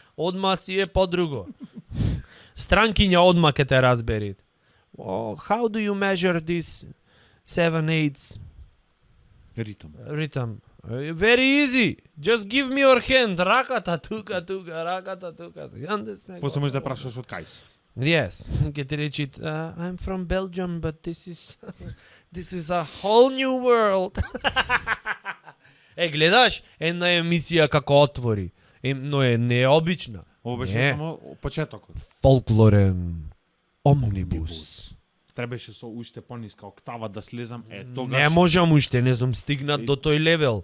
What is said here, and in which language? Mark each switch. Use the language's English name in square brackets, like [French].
[Macedonian] Одма си е подруго. Странкиња одма ке те разберит. [English] How do you measure this 7/8 [Macedonian] Ритам. [English] Very easy. Just give me your hand. [Macedonian] Раката тука, раката тука. [English] You understand? [Macedonian] После можеш да прашаш од кај си. [English] Yes. [Macedonian] Ке ти речит, [English] I'm from Belgium, but this is a whole new world. [Macedonian] Гледаш, една емисија како отвори. Но е необична. Ова беше Не. само почетокот. Фолклорен омнибус. Требаше со уште пониска октава да слезам, тогаш... Не можам уште, не сум стигнат до тој левел.